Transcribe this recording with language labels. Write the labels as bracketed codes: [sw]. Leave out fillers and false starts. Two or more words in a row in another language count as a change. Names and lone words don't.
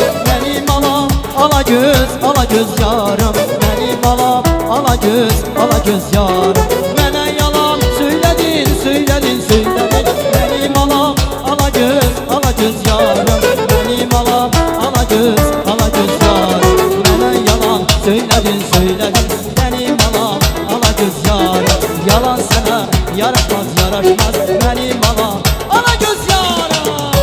[az] Mənim alam, ala göz yarım. Mənim alam, ala göz yarım. Mənə yalan söylədin, söylədin, söylədin. Mənim alam, ala göz yarım. Mənim alam, ala göz yarım. [tr] Mənə yalan söyledin, söyledin. Benim alam, ala göz yarım. Yalan sana yaraşmaz, yaraşmaz. Benim alam, ala göz yarım.